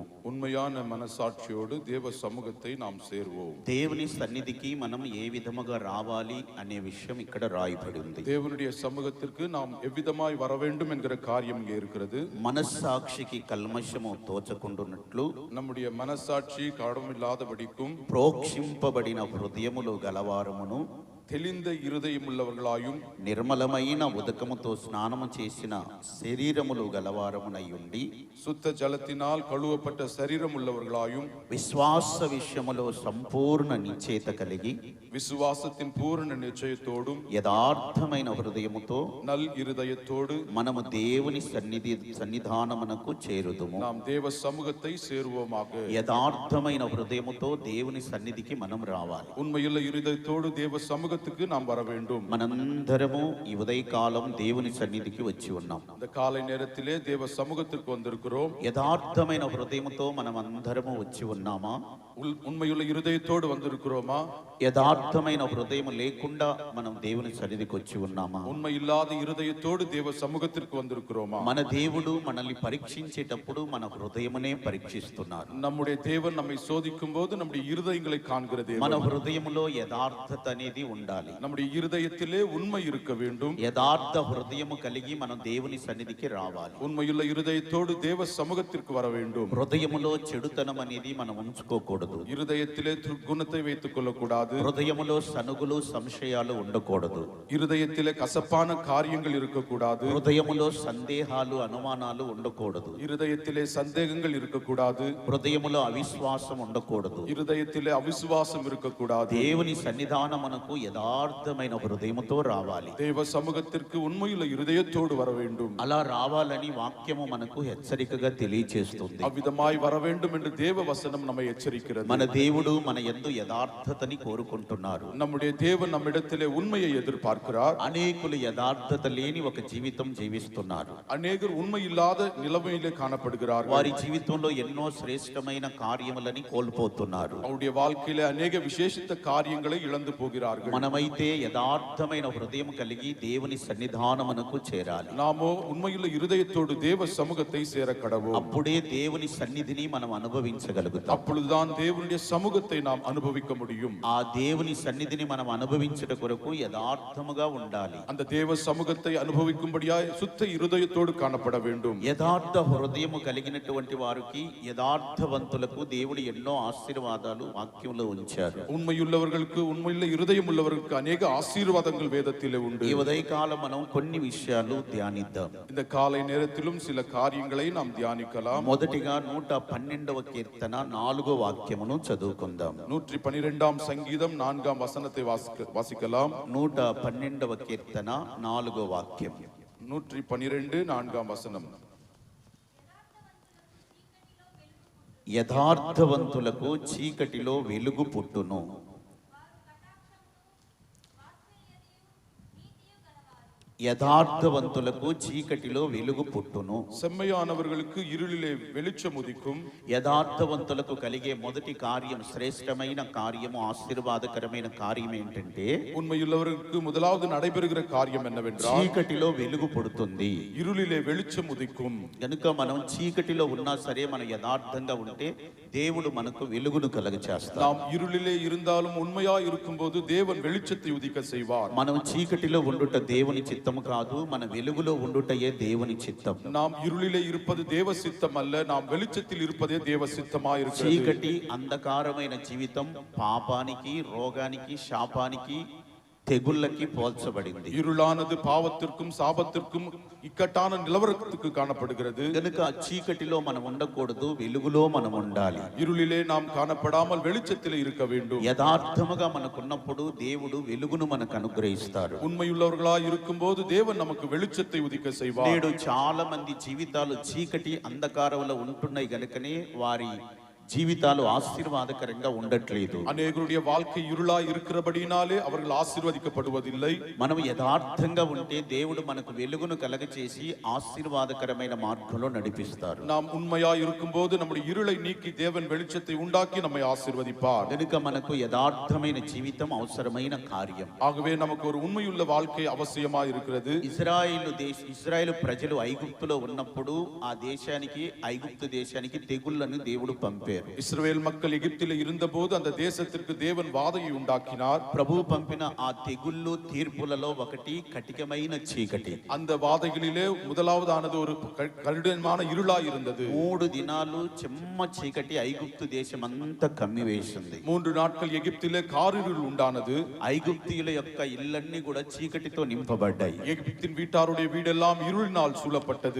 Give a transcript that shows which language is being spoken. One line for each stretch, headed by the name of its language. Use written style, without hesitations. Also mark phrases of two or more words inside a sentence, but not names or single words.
Tamil: உண்மையான మనసాక్షిயோடு தேவ சமூகத்தை நாம் சேர்வோம்.
Telugu: దేవుని సన్నిధికి మనం ఏ విధముగా రావాలి అనే విషయం ఇక్కడ రాయబడి ఉంది.
Tamil: தேவனுடைய சமூகத்திற்கு நாம் எவ்விதமாய் வர வேண்டும் என்கிற காரியம் இங்கே இருக்கிறது.
Telugu: మనస్సాక్షికి కల్మషము తోచకుండునట్లు
Tamil: நம்முடைய మనసాட்சி கடமில்லாதபடிக்கும்
Telugu: ప్రోక్షింపబడిన హృదయములు గలవారమును
Tamil: தெளிந்த இருதயமுள்ளவர்களாயும்
Telugu: నిర్మలమైన ఉదకముతో స్నానము చేసిన శరీరములు గలవారమునై ఉండి
Tamil: சுத்த ஜலத்தினால் கழுவப்பட்ட சரீரம் உள்ளவர்களாயும்
Telugu: విశ్వాస విషయములో సంపూర్ణ నిశ్చయత కలిగి
Tamil: விசுவாசத்தின் பூரண நிச்சயத்தோடும்
Telugu: యథార్థమైన హృదయముతో
Tamil: நல் இருதயத்தோடு
Telugu: మనము దేవుని సన్నిధానమునకు చేరుదుము.
Tamil: நாம் தேவ சமூகத்தை சேருவோமாக.
Telugu: యథార్థమైన హృదయముతో దేవుని సన్నిధికి మనం రావాలి.
Tamil: உண்மையுள்ள இருதயத்தோடு தேவ சமூகத்துக்கு நாம் வர வேண்டும்.
Telugu: మనందరము ఈ ఉదయకాలం దేవుని సన్నిధికి వచ్చి ఉన్నాం.
Tamil: இந்த காலை நேரத்திலே தேவ சமூகத்திற்கு வந்திருக்கிறோம்.
Telugu: యథార్థమైన హృదయముతో మనం అందరము వచ్చి ఉన్నామా?
Tamil: உண்மையுள்ள இருதயத்தோடு வந்திருக்கிறோமா?
Telugu: యథార్థమైన హృదయం లేకుండా మనం దేవుని సన్నిధికి వచ్చి ఉన్నామా?
Tamil: உண்மை இல்லாத இருதயத்தோடு தேவ சமூகத்திற்கு வந்திருக்கிறோமா?
Telugu: మన దేవుడు మనల్ని పరీక్షించేటప్పుడు మన హృదయమునే పరీక్షిస్తున్నారు.
Tamil: நம்முடைய தேவன் நம்மை சோதிக்கும் போது நம்முடைய இருதயங்களை காண்கிற தேவன்.
Telugu: మన హృదయములో యథార్థత అనేది ఉండాలి.
Tamil: நம்முடைய இருதயத்திலே உண்மை இருக்க வேண்டும்.
Telugu: యథార్థ హృదయము కలిగి మనం దేవుని సన్నిధికి రావాలి.
Tamil: உண்மையுள்ள இருதயத்தோடு தேவ சமூகத்திற்கு வர வேண்டும்.
Telugu: హృదయములో చెడుతనం అనేది మనం ఉంచుకోకూడదు.
Tamil: இருதயத்திலே துர்குணத்தை வைத்துக் கொள்ளக்கூடாது.
Telugu: హృదయములో సనుగులు సంశయాలు ఉండకూడదు.
Tamil: இருதயத்திலே கசப்பான காரியங்கள் இருக்கக்கூடாது.
Telugu: హృదయములో సందేహాలు అనుమానాలు ఉండకూడదు.
Tamil: இருதயத்திலே சந்தேகங்கள் இருக்கக்கூடாது.
Telugu: హృదయములో అవిశ్వాసం ఉండకూడదు.
Tamil: இருதயத்திலே అవిశ్వాసం இருக்கக்கூடாது.
Telugu: దేవుని సన్నిధానమునకు యథార్థమైన హృదయముతో రావాలి.
Tamil: தேவ சமூகத்திற்கு உண்மையுள்ள இருதயத்தோடு வர வேண்டும்.
Telugu: అలా రావాలని వాక్యము మనకు హెచ్చరికగా తెలియచేస్తుంది.
Tamil: அவ்விதமாய் வர வேண்டும் என்று தேவ வசனம் நம்மை எச்சரிக்கிறது.
Telugu: మన దేవుడు మన యందు యథార్థతని కోరుకుంటున్నారు.
Tamil: நம்முடைய தேவன் நம்மிடத்திலே உண்மையை எதிர்பார்க்கிறார்.
Telugu: అనేకులు యథార్థత లేని ఒక జీవితం జీవిస్తున్నారు.
Tamil: அநேகர் உண்மை இல்லாத நிலைமையிலே காணப்படுகிறார்கள்.
Telugu: వారి జీవితంలో ఎన్నో శ్రేష్టమైన కార్యములని కోల్పోతున్నారు.
Tamil: அவருடைய வாழ்க்கையிலே அநேக விசேஷித்த காரியங்களை இழந்து போகிறார்கள்.
Telugu: మనమైతే యథార్థమైన హృదయం కలిగి దేవుని సన్నిధానమునకు చేరాలి.
Tamil: நாமோ உண்மையுள்ள இருதயத்தோடு தேவ சமூகத்தை சேர கடவோம்.
Telugu: అప్పుడే దేవుని సన్నిధిని మనం అనుభవించగలుగుతాం.
Tamil: அப்பொழுதுதான் தேவனுடைய சமூகத்தை நாம் அனுபவிக்க முடியும்.
Telugu: ఆ దేవుని సన్నిధిని మనం అనుభవించుట కొరకు యథార్థముగా ఉండాలి.
Tamil: அந்த தேவ சமூகத்தை அனுபவிக்கும்படியாய் சுத்த இருதயத்தோடு காணப்பட வேண்டும்.
Telugu: యథార్థ హృదయము కలిగినటువంటి వారికి యథార్థవంతులకు దేవుడు ఎన్నో ఆశీర్వాదాలు వాక్యంలో ఉంచారు.
Tamil: உண்மையுள்ளவர்களுக்கு உண்மையுள்ள இருதயம் உள்ளவர்களுக்கு அநேக ஆசீர்வாதங்கள் வேதத்திலே உண்டு.
Telugu: ఈ ఉదయకాలం మనం కొన్ని విషయాలు ధ్యానిద్దాం.
Tamil: இந்த காலை நேரத்திலும் சில காரியங்களை நாம் தியானிக்கலாம்.
Telugu: మొదటిగా 112వ కీర్తన 4వ వాక్యమును చదువుకుందాం.
Tamil: 112ஆம் சங்கீதம் 4ஆம் வசனத்தை வாசிக்கலாம்.
Telugu: 112వ కీర్తన 4వ వాక్యం.
Tamil: 112 4ஆம் வசனம்.
Telugu: యథార్థవంతులకు చీకటిలో వెలుగు పుట్టును. యథార్థవంతులకు చీకటిలో వెలుగు పుట్టును.
Tamil: செம்மையானவர்களுக்கு இருளிலே வெளிச்சம் உதிக்கும்.
Telugu: యథార్థవంతులకు కలిగే మొదటి కార్యం, శ్రేష్టమైన కార్యము, ఆశీర్వాదకరమైన కార్యం ఏంటంటే
Tamil: உண்மையுள்ளவர்களுக்கு முதலாவது நடைபெறுகிற காரியம் என்னவென்றால்
Telugu: చీకటిలో వెలుగు పుడుతుంది.
Tamil: இருளிலே வெளிச்சம் உதிக்கும்.
Telugu: కనుక మనం చీకటిలో ఉన్నా సరే మనం యథార్థంగా ఉంటే దేవుడు మనకు వెలుగును కలుగచేస్తాడు.
Tamil: நாம் இருளிலே இருந்தாலும் உண்மையாய் இருக்கும்போது தேவன் வெளிச்சத்தை உதிக்க செய்வார்.
Telugu: మనం చీకటిలో ఉండుట దేవుని చిత్తము కాదు, మన వెలుగులో ఉండుటయే దేవుని చిత్తం.
Tamil: நாம் இருளிலே இருப்பது தேவ சித்தம் அல்ல, நாம் வெளிச்சத்தில் இருப்பதே தேவ சித்தமாய் இருக்கிறது.
Telugu: చీకటి అంధకారమైన జీవితం పాపానికి, రోగానికి, శాపానికి, తెగుళ్ళకి పోల్చబడింది.
Tamil: இருளானது பாவத்திற்கும் சாபத்திற்கும் இக்கட்டான நிலவரத்துக்கு காணப்படுகிறது.
Telugu: కనుక చీకటిలో మనం ఉండకూడదు, వెలుగులో మనం ఉండాలి.
Tamil: இருளிலே நாம் காணப்படாமல் வெளிச்சத்திலே இருக்க வேண்டும்.
Telugu: యథార్థముగా మనకున్నప్పుడు దేవుడు వెలుగును మనకు అనుగ్రహిస్తారు.
Tamil: உண்மையுள்ளவர்களாய் இருக்கும்போது தேவன் நமக்கு வெளிச்சத்தை உதிக்க செய்வார்.
Telugu: నేడు చాలా మంది జీవితాలు చీకటి అంధకారంలో ఉంటున్నాయి గనుకనే వారి జీవితాలు ఆశీర్వాదకరంగా ఉండట్లేదు.
Tamil: అనేకుடைய வாழ்க்கை இருளாய் இருக்கிறபடினாலே அவர்கள் ஆசீர்வதிக்கப்படுவதில்லை.
Telugu: మనం యథార్థంగా ఉంటే దేవుడు మనకు వెలుగును కలగచేసి ఆశీర్వాదకరమైన మార్గంలో నడిపిస్తారు.
Tamil: நாம் உண்மையாய் இருக்கும்போது நம்முடைய இருளை நீக்கி தேவன் வெளிச்சத்தை உண்டாக்கி நம்மை ஆசீர்வதிப்பார்.
Telugu: కనుక మనకు యథార్థమైన జీవితం అవసరమైన కార్యం.
Tamil: ஆகவே நமக்கு ஒரு உண்மையுள்ள வாழ்க்கை அவசியமாய் இருக்கிறது.
Telugu: ఇశ్రాయేలు ప్రజలు ఐగుప్తులో ఉన్నప్పుడు ఆ దేశానికి, ఐగుప్తు దేశానికి తెగుళ్లను దేవుడు పంపారు.
Tamil: இஸ்ரவேல் மக்கள் எகிப்திலே இருந்தபோது அந்த தேசத்திற்கு தேவன் வாதையை உண்டாக்கினார்.
Telugu: ప్రభు పంపిన ఆ తెగుళ్ళు తీర్పులలో ఒకటి కఠినమైన చీకటి.
Tamil: அந்த వాதைகளிலே முதலாவதானது ஒரு கடினமான இருளாய் இருந்தது.
Telugu: 3 దినాలు చెమ్మ చీకటి ఐగుప్తు దేశమంతా కమ్మివేసింది.
Tamil: 3 நாட்கள் எகிப்திலே காரிருள் உண்டானது.
Telugu: ఐగుప్తీయుల యొక్క ఇళ్ళన్నీ కూడా చీకటితో నింపబడ్డాయి.
Tamil: எகிப்தின் வீட்டாருடைய வீடெல்லாம் இருளினால் சூழப்பட்டது.